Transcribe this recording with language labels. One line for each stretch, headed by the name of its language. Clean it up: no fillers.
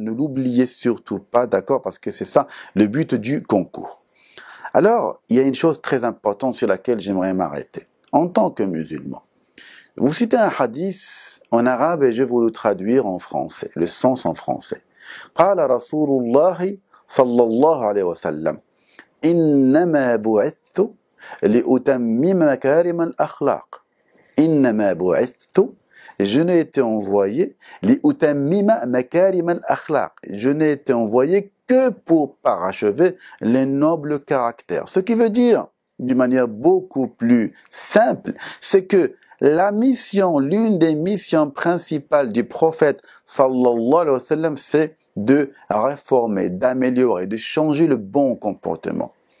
French: Ne l'oubliez surtout pas, d'accord, parce que c'est ça le but du concours. Alors, il y a une chose très importante sur laquelle j'aimerais m'arrêter. En tant que musulman, vous citez un hadith en arabe et je vais vous le traduire en français, le sens en français.
Arabic: قال رسول الله صلى الله عليه وسلم إنما بعثت لأتمم مكارم الأخلاق. إنما بعثت,
French: je n'ai été envoyé
Arabic: لأتمم مكارم الأخلاق.
French: Je n'ai été envoyé que pour parachever les nobles caractères. Ce qui veut dire, d'une manière beaucoup plus simple, c'est que la mission, l'une des missions principales du prophète sallallahu alayhi wa sallam, c'est de réformer, d'améliorer, de changer le bon comportement.